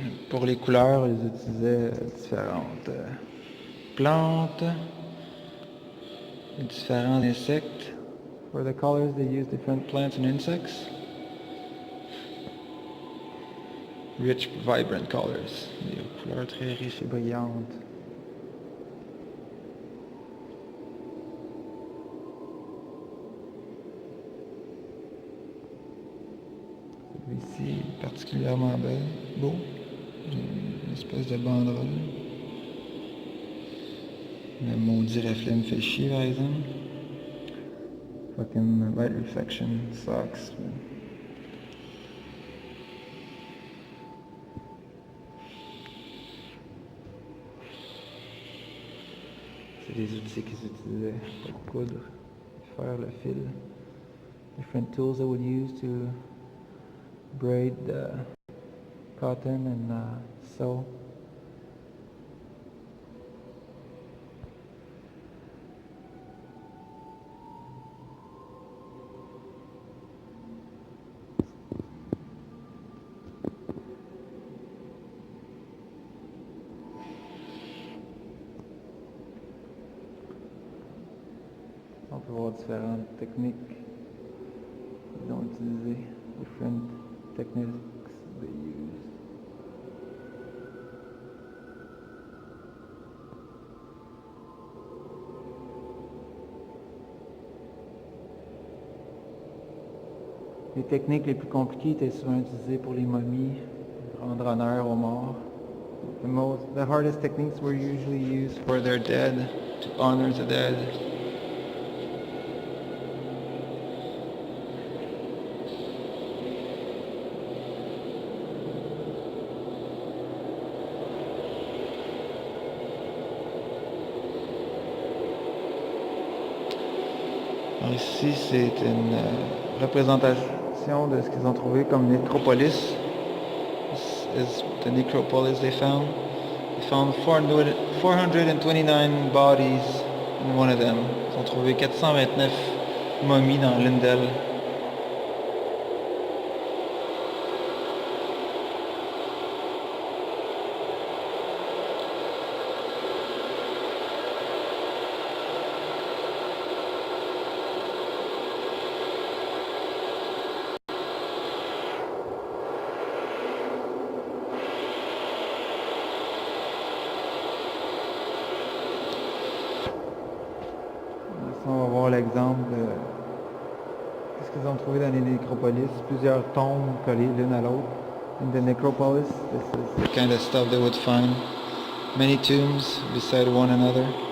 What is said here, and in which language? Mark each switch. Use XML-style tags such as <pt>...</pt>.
<fr>Pour les couleurs, ils utilisaient différentes plantes, différents insectes.</fr> <en>For the colors, they used different plants and insects. Rich, vibrant colors.</en> <fr>Des couleurs très riches et brillantes. Celui-ci est particulièrement beau. Une espèce de banderole. Le maudit reflet me fait chier, par exemple.</fr> <en>Fucking light reflection sucks.</en> <fr>C'est des outils qu'ils utilisaient pour coudre, faire le fil.</fr> <en>Different tools they would use to braid the cotton and sew.</en> <fr>peut voir différentes techniques qu'ils ont utilisées,</fr> <en>different techniques they use.</en> <fr>Les techniques les plus compliquées étaient souvent utilisées pour les momies, pour rendre honneur aux morts.</fr> <en>The hardest techniques were usually used for their dead, to honor the dead.</en> <fr>Alors ici, c'est une représentation de ce qu'ils ont trouvé comme nécropolis.</fr> <en>This is the necropolis they found. They found 429 bodies in one of them.</en> <fr>Ils ont trouvé 429 momies dans l'une d'elles. On va voir l'exemple de ce qu'ils ont trouvé dans les nécropolis. Plusieurs tombes collées l'une à l'autre.</fr> <en>In the necropolis, this is the kind of stuff they would find. Many tombs beside one another.</en>